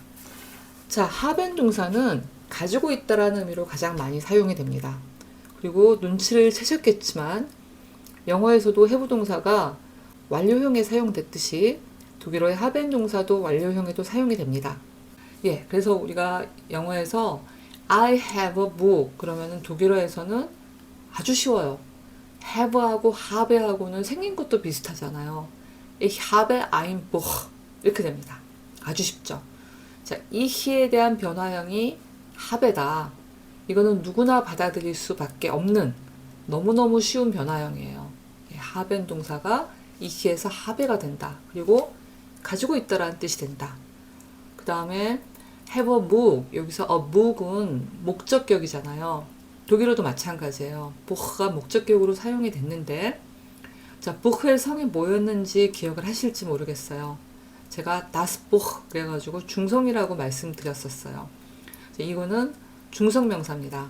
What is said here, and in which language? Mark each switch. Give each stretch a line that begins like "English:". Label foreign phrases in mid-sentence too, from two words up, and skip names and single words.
Korean: 자, 하벤 동사는 가지고 있다라는 의미로 가장 많이 사용이 됩니다. 그리고 눈치를 채셨겠지만 영어에서도 해부 동사가 완료형에 사용됐듯이 독일어의 하벤 동사도 완료형에도 사용이 됩니다. 예, 그래서 우리가 영어에서
English: I have a book
Korean: 그러면은 독일어에서는 아주 쉬워요. have하고 habe하고는 생긴 것도 비슷하잖아요.
German: Ich habe ein Buch
Korean: 이렇게 됩니다. 아주 쉽죠. 자, ich에 대한 변화형이 habe다. 이거는 누구나 받아들일 수밖에 없는 너무너무 쉬운 변화형이에요. haben 동사가 ich에서 habe가 된다. 그리고 가지고 있다라는 뜻이 된다. 그 다음에
English: have a book.
Korean: 여기서
English: a book
Korean: 은 목적격이잖아요. 독일어도 마찬가지예요. book가 목적격으로 사용이 됐는데, 자, book의 성이 뭐였는지 기억을 하실지 모르겠어요. 제가
German: das Buch
Korean: 그래가지고 중성이라고 말씀드렸었어요. 이거는 중성명사입니다.